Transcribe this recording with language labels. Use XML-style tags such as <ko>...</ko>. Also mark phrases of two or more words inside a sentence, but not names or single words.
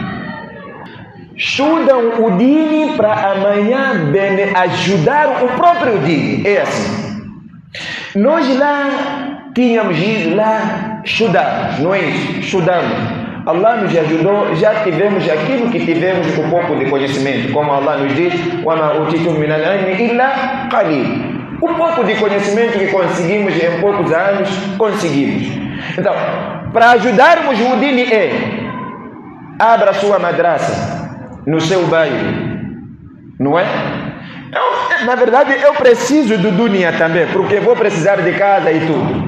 <pt>Estudam o dini para amanhã ajudar o próprio dini. É assim. Nós lá tínhamos ido lá estudar, não é isso? Estudamos. Allah nos ajudou, já tivemos aquilo que tivemos, um pouco de conhecimento. Como Allah nos diz:</pt> <ar>وَمَا أُوتِيتُم مِّنَ الْعِلْمِ إِلَّا قَلِيلٌ.</ar> <pt>O pouco de conhecimento que conseguimos em poucos anos, conseguimos. Então, para ajudarmos o dini abra sua madraça no seu bairro, não é? Na verdade, eu preciso do dunya também, porque vou precisar de casa e tudo.</pt>